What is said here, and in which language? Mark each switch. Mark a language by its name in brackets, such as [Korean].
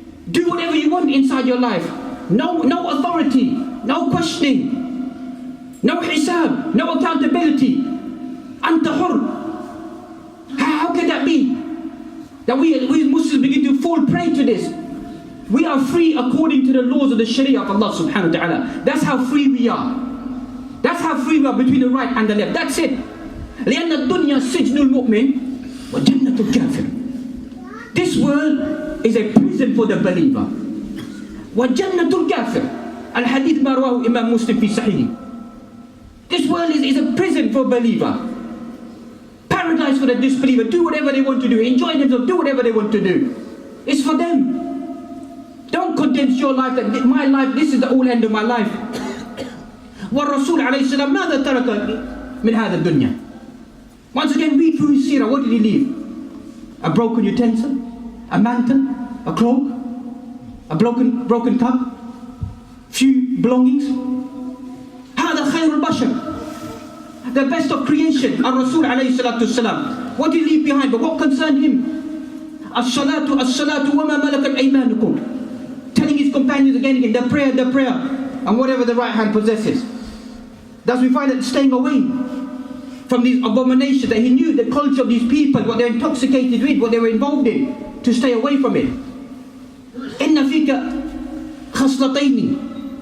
[English] Do whatever you want inside your life. No authority, no questioning, no hisab, no accountability. Anta hur. How can that be? That we Muslims begin to fall prey to this. We are free according to the laws of the Sharia of Allah subhanahu wa ta'ala. That's how free we are. That's how free we are between the right and the left. That's it. [Arabic] لأن الدنيا سجن المؤمن وجنة الكافر. [English] This world is a prison for the believer. [Arabic] وجنة الكافر. الحديث ما رواه إمام مسلم في صحيح. [English] This world is a prison for a believer. Paradise for the disbeliever. Do whatever they want to do. Enjoy themselves. Do whatever they want to do. It's for them. Don't condense your life that my life, this is the all end of my life. [Arabic] والرسول عليه السلام ماذا ترك من هذا الدنيا? [English] Once again, read through his seerah. What did he leave? A broken utensil, a mantle, a cloak, a broken cup, few belongings. [Arabic] هذا خير البشر, [English] the best of creation. [Arabic] الرسول عليه الصلاة والسلام. [English] What did he leave behind? But what concerned him? [Arabic] الصلاة الصلاة وما ملكت أيمانكم. [English] Telling his companions again and again, the prayer, and whatever the right hand possesses. Thus we find that staying away from these abominations, that he knew the culture of these people, what they're intoxicated with, what they were involved in, to stay away from it. [Arabic] إِنَّ فِيكَ خَصْلَتَيْنِ.